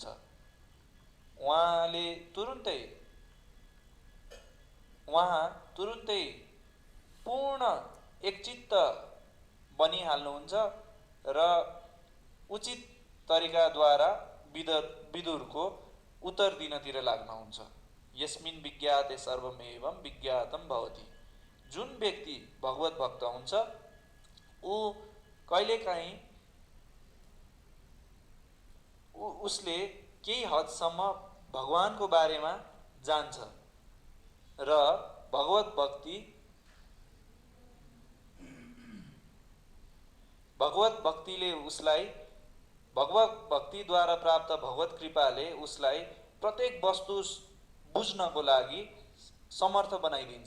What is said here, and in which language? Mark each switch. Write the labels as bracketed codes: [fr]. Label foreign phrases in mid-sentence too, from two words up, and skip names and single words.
[ne] उहाँ तुरुन्तै पूर्ण एकचित्त बनिहाल्नुहुन्छ र उचित तरिकाद्वारा विदुरको उत्तर दिनतिर लाग्नुहुन्छ। [sa] यस्मिन् विज्ञाते सर्वमेवं विज्ञातं भवति। [ne] जुन व्यक्ति भगवत भक्त हुन्छ ऊ कहिलेकाहीँ उसले केही हदसम्म भगवानको बारेमा जान्छ र भगवत भक्तिले उसलाई भगवत भक्तिद्वारा प्राप्त भगवत कृपाले उसलाई प्रत्येक वस्तु बुझ्नको लागि समर्थ बनाइदिन्छ।